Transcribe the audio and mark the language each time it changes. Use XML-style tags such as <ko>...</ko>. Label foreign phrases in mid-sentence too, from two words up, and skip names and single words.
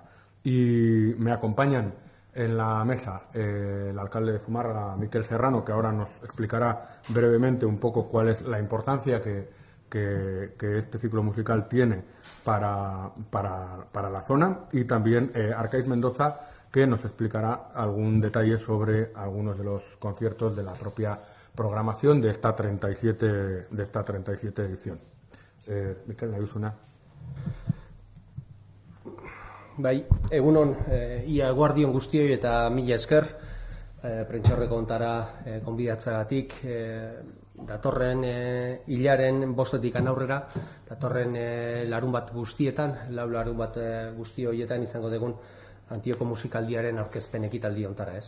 <es>Y me acompañan en la mesa el alcalde de Zumárraga, Miquel Serrano, que ahora nos explicará brevemente un poco cuál es la importancia que este ciclo musical tiene para la zona, y también Arcaiz Mendoza, que nos explicará algún detalle sobre algunos de los conciertos de la propia programación de esta 37 edición. Miquel,</es> <eu>nahi duzuna. Bai, egunon, ia guardion guztioi eta mila esker, prentsaurreko ontara konbidatzagatik, datorren hilaren 5 aurrera, datorren larun bat guztietan, larun bat guzti horietan izango dugun Antioko musikaldiaren aurkezpen ekitaldi ontara, ez.</eu>